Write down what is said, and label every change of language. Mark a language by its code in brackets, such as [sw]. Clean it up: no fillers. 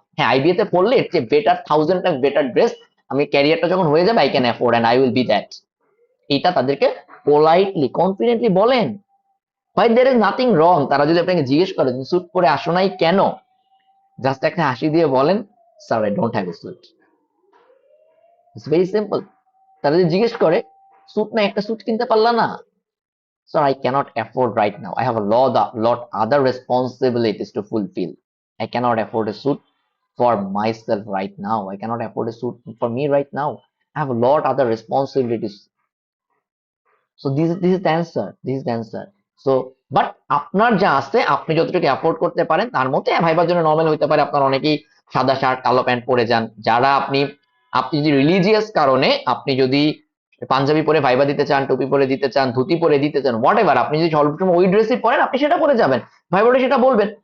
[bn] হ্যাঁ, আইবিএ তে পড়লে এর চেয়ে বেটার, 1000 টাইম বেটার ড্রেস আমি ক্যারিয়ারটা যখন হয়ে যাবে, [en] I can afford and I will be that. [bn] এটা তাদেরকে পোলাইটলি কনফিডেন্টলি বলেন। ভাই [en] There is nothing wrong. [bn] তারা যদি আপনাকে জিজ্ঞেস করে তুমি স্যুট পরে আসো নাই কেন, জাস্ট একটা হাসি দিয়ে বলেন, [en] Sir I don't have a suit. It's very simple. [bn] তারা যদি জিজ্ঞেস করে স্যুট না, একটা স্যুট কিনতে পারলা না, [en] Sir I cannot afford right now, I have a lot other responsibilities to fulfill, I cannot afford a suit for myself right now, I cannot afford a suit for me right now, I have a lot other responsibilities. So this is the answer, this is the answer. [bn] So but আপনার যা আছে, আপনি যতটুকু afford করতে পারেন তার মধ্যে ভাইবার জন্য নরমাল হইতে পারে। আপনার অনেকেই সাদা শার্ট কালো প্যান্ট পরে যান, যারা আপনি আপনি যদি রিলিজিয়াস কারণে আপনি যদি পাঞ্জাবি পরে ভাইবা দিতে চান, টুপি পরে দিতে চান, ধুতি পরে দিতে চান, হোয়াট এভার, আপনি যদি সবসময় ওই ড্রেসই পরেন আপনি সেটা পরে যাবেন, ভাইবারে সেটা বলবেন।